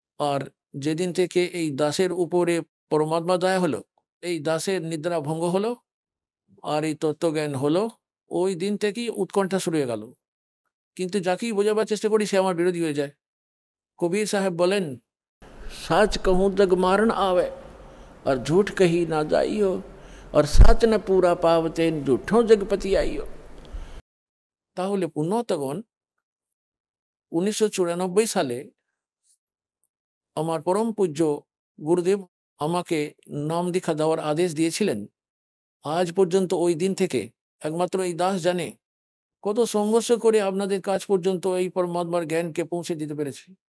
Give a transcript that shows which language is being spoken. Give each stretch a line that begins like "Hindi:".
Bangla: আর যেদিন থেকে এই দাসের উপরে পরমাত্মা দয়া হলো, এই দাসের নিদ্রা ভঙ্গ হলো, আর এই তত্ত্বজ্ঞান হলো, ওই দিন থেকেই উৎকণ্ঠা শুরু হয়ে গেল। কিন্তু যাকেই বোঝাবার চেষ্টা করি সে আমার বিরোধী হয়ে যায়। কবির সাহেব বলেন,
Hindi: सच कहूँ जग मारण आवे और झूठ कही ना जाइयो और सच न पूरा पावते झूठों जगपति आइयो।
Bangla: তাহলে পুণ্যতগণ 1994 সালে আমার পরম পূজ্য গুরুদেব আমাকে নাম দীক্ষা দেওয়ার আদেশ দিয়েছিলেন। আজ পর্যন্ত ওই দিন থেকে একমাত্র এই দাস জানে কত সংঘর্ষ করে আপনাদের কাজ পর্যন্ত এই পরমাত্মার জ্ঞানকে পৌঁছে দিতে পেরেছে।